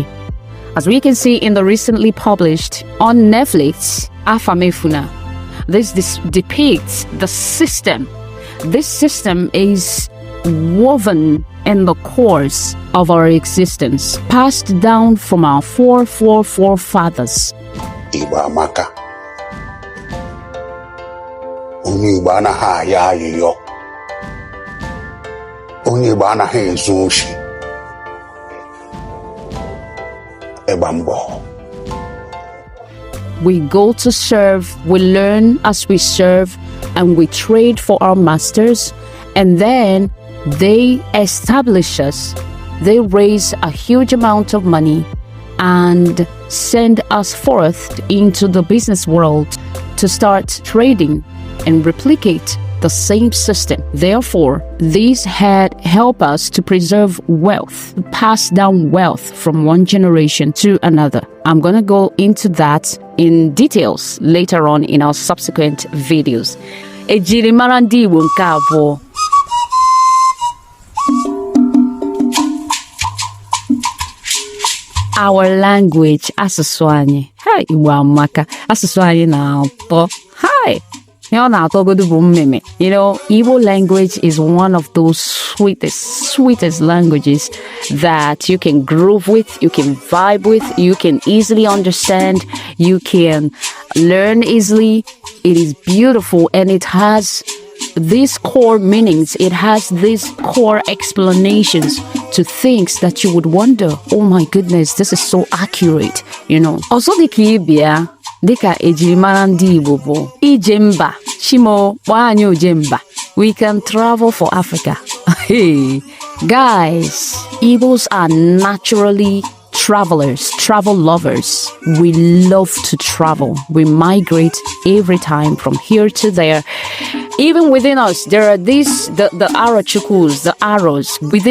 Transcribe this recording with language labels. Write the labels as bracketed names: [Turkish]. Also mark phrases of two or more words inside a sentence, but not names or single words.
[English] As we can see in the recently published on Netflix, Afamefuna, this depicts the system. This system is woven in the course of our existence, passed down from our forefathers. [Igbo] Igbo amaka. Onye Igbo anaghị aya ayịyọ. Onye Igbo anaghị ezu oshi. Ịgba mbọ. [English] We go to serve, we learn as we serve, and we trade for our masters, and then they establish us. They raise a huge amount of money and send us forth into the business world to start trading and replicate the same system. Therefore, these had helped us to preserve wealth, pass down wealth from one generation to another. I'm going to go into that in details later on in our subsequent videos. [Igbo] Ejiri Ndi Igbo nke abụọ. [English] Our language, [Igbo] asụsụ anyị. Hi, Igbo amaka. Asụsụ anyị na-atọ. [English] Hi. You know, Igbo language is one of those sweetest languages that you can groove with, you can vibe with, you can easily understand, you can learn easily. It is beautiful and it has these core meanings. It has these core explanations to things that you would wonder, oh my goodness, this is so accurate, you know. Also, [Igbo] dịka ejiri mara ndị Igbo bụ ije mba, Shimo gbanye oje mba. [English] We can travel for Africa. Hey, guys, Igbos are naturally travelers, travel lovers. We love to travel. We migrate every time from here to there. Even within us, there are these, the Arachukus, the arrows within us.